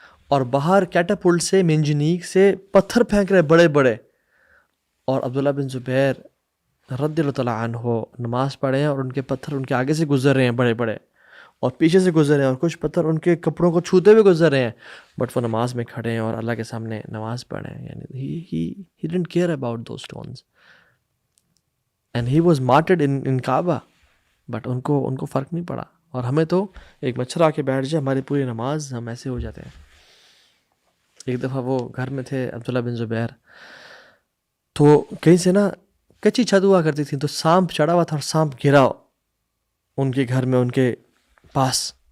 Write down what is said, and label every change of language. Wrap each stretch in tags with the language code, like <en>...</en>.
<ur>اور باہر کیٹاپلٹ سے منجنیق سے پتھر پھینک رہے بڑے بڑے، اور عبداللہ بن زبیر رضی اللہ تعالیٰ عنہ نماز پڑھے ہیں اور ان کے پتھر ان کے آگے سے گزر رہے ہیں بڑے بڑے، اور پیچھے سے گزر رہے ہیں، اور کچھ پتھر ان کے کپڑوں کو چھوتے ہوئے گزر رہے ہیں، بٹ وہ نماز میں کھڑے ہیں اور اللہ کے سامنے نماز پڑھیں.</ur> <en>یعنی he didn't care about those stones and he was martyred in Kaaba.</en> <ur>But in کو فرق نہیں پڑا. اور ہمیں تو ایک مچھر آ کے بیٹھ جائے ہماری پوری نماز ہم ایسے ہو جاتے ہیں. ایک دفعہ وہ گھر میں تھے عبداللہ بن زبیر، تو کہیں سے نا کچی چھت ہوا کرتی تھی، تو سانپ چڑھا ہوا تھا اور سانپ گرا ان کے گھر میں ان کے پاس.</ur>